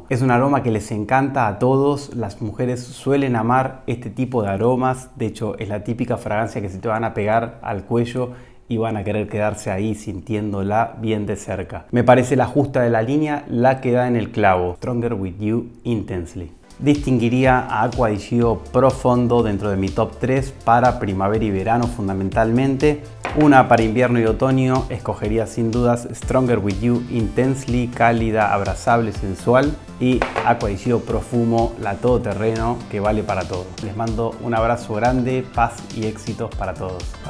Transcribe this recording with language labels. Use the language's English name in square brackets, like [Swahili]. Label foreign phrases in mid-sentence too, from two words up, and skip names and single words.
[Spanish] Es un aroma que les encanta a todos, las mujeres suelen amar este tipo de aromas, de hecho es la típica fragancia que se te van a pegar al cuello y van a querer quedarse ahí sintiéndola bien de cerca. Me parece la justa de la línea, la que da en el clavo. Stronger With You Intensely. Distinguiría a Acqua di Gio Profondo dentro de mi top 3 para primavera y verano fundamentalmente. Una para invierno y otoño, escogería sin dudas Stronger With You Intensely, cálida, abrazable, sensual. Y Acqua di Gio Profumo, la todoterreno que vale para todo. Les mando un abrazo grande, paz y éxitos para todos.